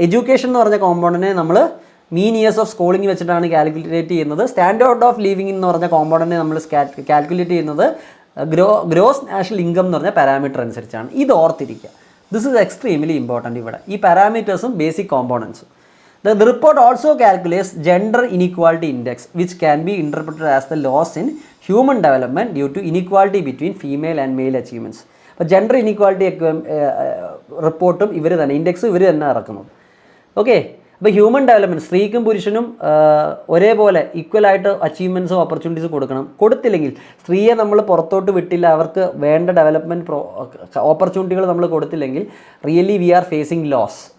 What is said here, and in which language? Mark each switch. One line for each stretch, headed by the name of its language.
Malayalam: Education എന്ന് പറഞ്ഞ കോമ്പോണൻറ്റിനെ നമ്മൾ മീൻ ഇയേഴ്സ് ഓഫ് സ്കൂളിംഗ് വെച്ചിട്ടാണ് കാൽക്കുലേറ്റ് ചെയ്യുന്നത്. സ്റ്റാൻഡേർഡ് ഓഫ് ലിവിങ് എന്ന് പറഞ്ഞ കോമ്പോണൻറ്റിനെ നമ്മൾ കാൽക്കുലേറ്റ് ചെയ്യുന്നത് ഗ്രോസ് നാഷണൽ ഇൻകം എന്ന് പറഞ്ഞ പാരാമീറ്റർ അനുസരിച്ചാണ്. ഇത് ഓർത്തിരിക്കുക,
English: This is extremely important.
Malayalam: ഇവിടെ ഈ പാരാമീറ്റേഴ്സും basic കോമ്പോണൻസും.
English: The report also calculates gender inequality index, which can be interpreted as the loss in human development due to inequality between female and male achievements.
Malayalam: അപ്പോൾ gender inequality റിപ്പോർട്ടും ഇവർ തന്നെ, ഇൻഡെക്സും ഇവർ തന്നെ ഇറക്കുന്നത്. Okay, അപ്പോൾ ഹ്യൂമൻ ഡെവലപ്മെൻറ്റ്, സ്ത്രീക്കും പുരുഷനും ഒരേപോലെ ഈക്വലായിട്ട് അച്ചീവ്മെൻറ്റ്സും ഓപ്പർച്യൂണിറ്റീസും കൊടുക്കണം. കൊടുത്തില്ലെങ്കിൽ, സ്ത്രീയെ നമ്മൾ പുറത്തോട്ട് വിട്ടില്ല, അവർക്ക് വേണ്ട ഡെവലപ്മെൻറ്റ് ഓപ്പർച്യൂണിറ്റികൾ നമ്മൾ കൊടുത്തില്ലെങ്കിൽ,
English: Really we are facing loss.